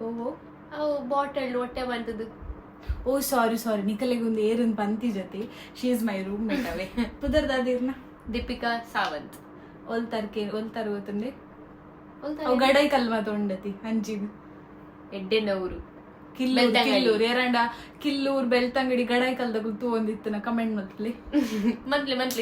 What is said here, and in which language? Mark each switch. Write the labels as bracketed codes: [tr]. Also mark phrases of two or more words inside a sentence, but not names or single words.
[tcy] ಅವು ಬಾಟಲ್ ಹೊಟ್ಟೆ ಬಂತದ್ದು. [en] oh sorry [tcy] ನಿಕಲೆಗೊಂದು ಏರನ್ ಪಂತಿ ಜೊತೆ [en] she is my room mate [tcy] ಅವೇ ಪುದರ್ದಾದಿರ್ನ ದೀಪಿಕಾ ಸಾವಂತ್ ಒಲ್ತಾರ ಗೊತ್ತಂದೆ ಅವು ಗಡೈ ಕಲ್ಮತ ಉಂಡತಿ ಅಂಚಿದು ಎಡ್ಡೆನವರು ಕಿಲ್ಲೂರ್ ಏರಂಡ ಕಿಲ್ಲೂರ್ ಬೆಳ್ತಂಗಡಿ ಗಡಾಯಿ ಕಲ್ದಾಗ ತೂಂದಿತ್ತು ನಾ ಕಮೆಂಟ್ ಮಂತ್ಲಿ